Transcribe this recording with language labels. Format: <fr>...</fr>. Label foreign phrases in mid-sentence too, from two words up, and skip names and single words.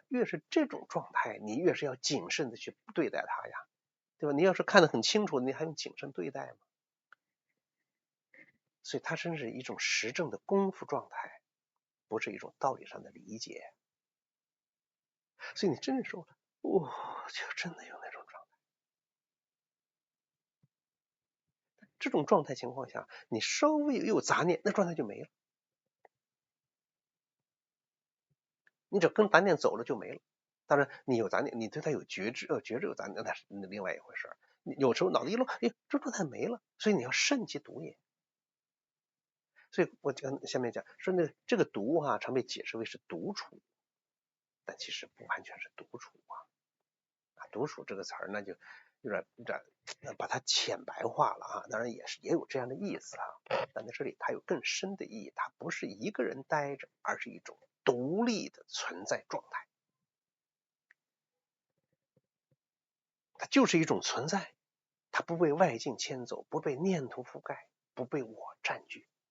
<zh>越是這種狀態，你越是要謹慎的去對待它呀，對吧？你要是看得很清楚，你還用謹慎對待嗎？所以它真是一種實證的功夫狀態，不是一種道理上的理解。所以你真的說，就真的有那種狀態。這種狀態情況下，你稍微有雜念，那狀態就沒了。你只要跟雜念走了就沒了。當然，你有雜念，你對它有覺知，覺知有雜念，那是另外一回事。有時候腦子一亂，這狀態沒了，所以你要慎其獨也。所以我跟下面講說，這個獨常被解釋為是獨處，但其實不完全是獨處啊。獨處這個詞兒，那就有點把它淺白化了啊。當然也有這樣的意思啊，但在這裡它有更深的意義，它不是一個人待着，而是一種獨立的存在狀態。它就是一種存在，它不被外境牽走，不被念頭覆蓋，不被我佔據。</zh>